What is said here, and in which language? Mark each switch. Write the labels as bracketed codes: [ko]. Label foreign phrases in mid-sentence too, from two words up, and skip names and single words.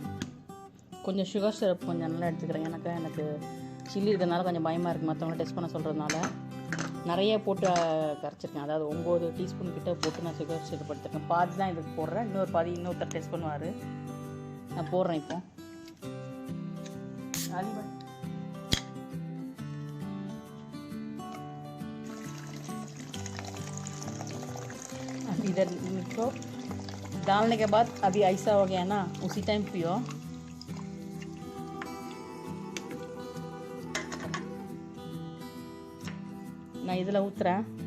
[ta] கொஞ்சம் [en] sugar syrup [ta] கொஞ்சம் நல்லா எடுத்துக்கிறேன். எனக்கு சில்லி இருக்கிறதுனால கொஞ்சம் பயமாக இருக்குது மற்றவங்கள டெஸ்ட் பண்ண சொல்கிறதுனால. நிறைய போட்டு கரைச்சிருக்கேன். அதாவது 9 டீஸ்பூன் கிட்ட போட்டு நான் [en] sugar syrup [ta] எடுத்துருக்கேன். பாதி தான் இதுக்கு போடுறேன், இன்னொரு பாதி இன்னொருத்தர் டெஸ்ட் பண்ணுவார். நான் போடுறேன் இப்போ. [hi] इधर इसको डालने के बाद अभी ऐसा हो गया ना, उसी टाइम पियो. [ta] நான் இதில் ஊற்றுறேன்.